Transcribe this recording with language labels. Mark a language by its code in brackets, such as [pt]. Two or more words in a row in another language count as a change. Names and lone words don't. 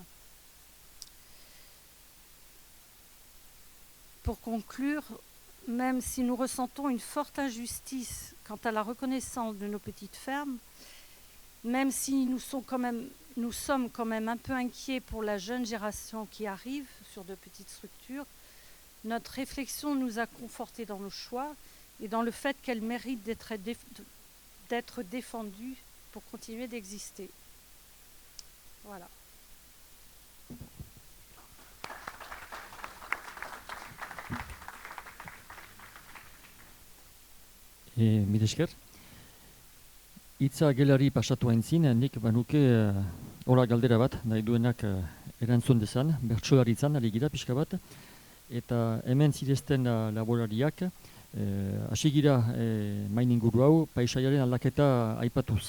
[fr] Pour conclure, même si nous ressentons une forte injustice quant à la reconnaissance de nos petites fermes, même si nous sommes quand même un peu inquiets pour la jeune génération qui arrive sur de petites structures, notre réflexion nous a confortés dans nos choix et dans le fait qu'elles méritent d'être défendues pour continuer d'exister. Voilà. [eu] Mila esker. Hitza gelari pasatu aintzin, nik banuke hola galdera bat, nahi duenak erantzun dezan, bertsolaritzan ari gira pixka bat, eta hemen zirezten laborariak, hasi gira main inguru hau, paisaiaren aldaketa aipatuz.